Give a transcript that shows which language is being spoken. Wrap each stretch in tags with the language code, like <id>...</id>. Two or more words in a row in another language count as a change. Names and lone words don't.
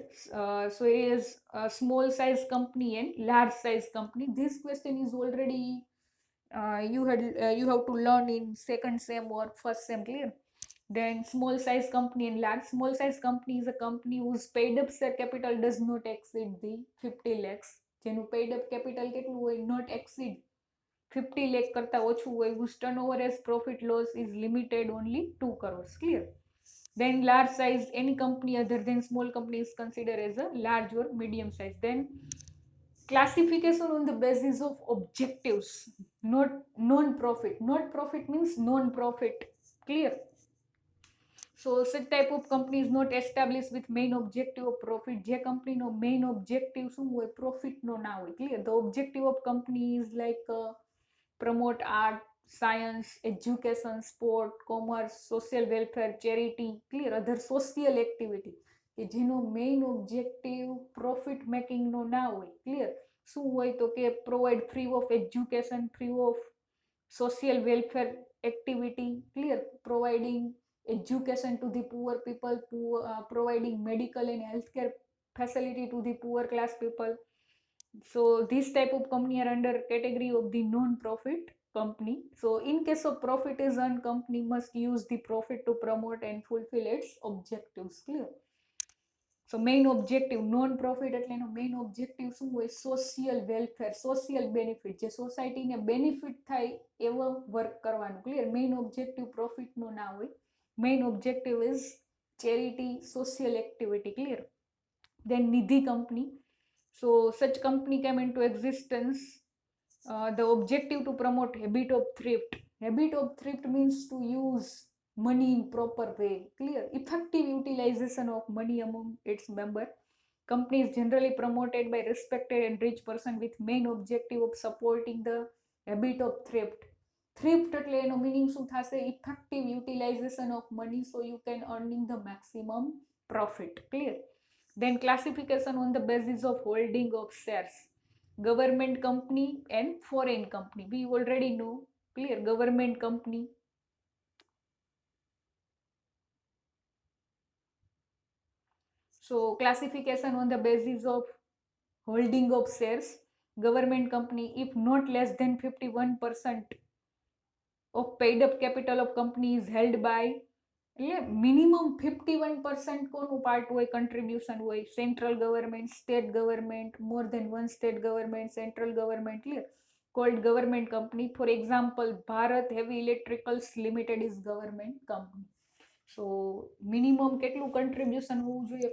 <en>So it is a small size company and large size company. This question is already you have to learn in second sem or first sem. Clear? Then small size company and large. Small size company is a company whose paid up share capital does not exceed the 50 lakhs.</en> <gu>જેનું</gu> <en>paid up capital</en> <gu>કેટલું હોય?</gu> <en>Not exceed</en> <gu>50 lakh કરતા ઓછું હોય.</gu> <en>Whose turnover as profit loss is limited only 2 crores. Clear? Then large size, any company other than small company is considered as a large or medium size. Then classification on the basis of objectives, not non-profit. Not profit means non-profit. Clear? So such type of company is not established with main objective of profit.</en> <gu>જે કંપનીનો</gu> <en>main objective</en> <gu>શું હોય? Profit નો ના હોય.</gu> <en>Clear? The objective of company is like promote art, science, education, sport, commerce, social welfare, charity. Clear? Other social activity</en> <gu>કે જેનો</gu> <en>main objective profit making</en> <gu>નો ના હોય.</gu> <en>Clear?</en> <gu>શું હોય? તો કે</gu> <en>provide free of education, free of social welfare activity. Clear? Providing education to the poor people, providing medical and healthcare facility to the poor class people. So this type of company are under category of the non-profit company. So in case of profit is earned, company must use the profit to promote and fulfill its objectives. Clear? So main objective, non-profit</en> <gu>એટલે એનો</gu> <en>main objective</en> <gu>શું હોય?</gu> <en>Social welfare, social benefit.</en> <gu>જે સોસાયટીને બેનિફિટ થાય એવો વર્ક કરવાનું. ક્લિયર?</gu> <en>main objective</en> <gu>પ્રોફિટનો ના હોય.</gu> <en>Main objective is charity, social activity. Clear? Then Nidhi company. So such company came into existence. The objective to promote habit of thrift. Habit of thrift means to use money in proper way. Clear? Effective utilization of money among its member. Company is generally promoted by respected and rich person with main objective of supporting the habit of thrift.</en> <gu>Thrift એટલે એનો meaning શું થશે?</gu> <en>Effective utilization of money, so you can earning the maximum profit. Clear? Then classification on the basis of holding of shares. Government company and foreign company. We already know. Clear? Government company. So classification on the basis of holding of shares. Government company, if not less than 51% of paid up capital of company is held by</en> <gu>એટલે મિનિમમ 51% કોનું પાર્ટ હોય, કન્ટ્રીબ્યુશન હોય,</gu> <en>central government, state government, more than one state government, central government, clear, called government company. For example, Bharat Heavy Electricals Limited is government company. So minimum</en> <gu>કેટલું કન્ટ્રીબ્યુશન હોવું જોઈએ?</gu>